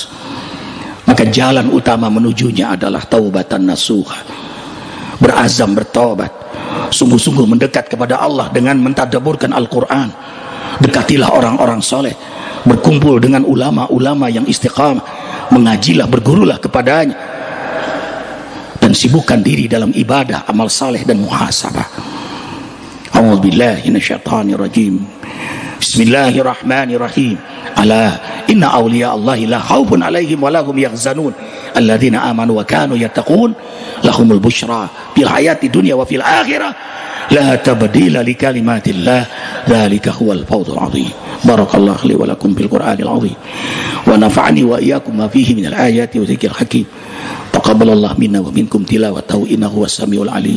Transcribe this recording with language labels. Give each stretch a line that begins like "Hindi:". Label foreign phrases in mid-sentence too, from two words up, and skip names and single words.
Malay: Maka jalan utama menujunya adalah
Arabic: توبة نصوحا,
Malay: berazam bertaubat, sungguh-sungguh mendekat kepada Allah dengan mentadabburkan Al-Quran. Dekatilah orang-orang soleh, berkumpul dengan ulama-ulama yang istiqamah, mengajilah, bergurulah kepadanya, dan sibukkan diri dalam ibadah, amal saleh dan muhasabah.
Arabic: أعوذ بالله من الشيطان الرجيم. Bismillahirrahmanirrahim. ألا إن أولياء الله لا خوف عليهم ولا هم يحزنون الذين آمنوا وكانوا يتقون لهم البشرى في الحياة الدنيا وفي الآخرة لا تبديل لكلمات الله ذلك هو الفوز العظيم. بارك الله لي ولكم بالقرآن العظيم ونفعني وإياكم بما فيه من الآيات والذكر الحكيم. تقبل الله منا ومنكم تلاوته إنه السميع العليم.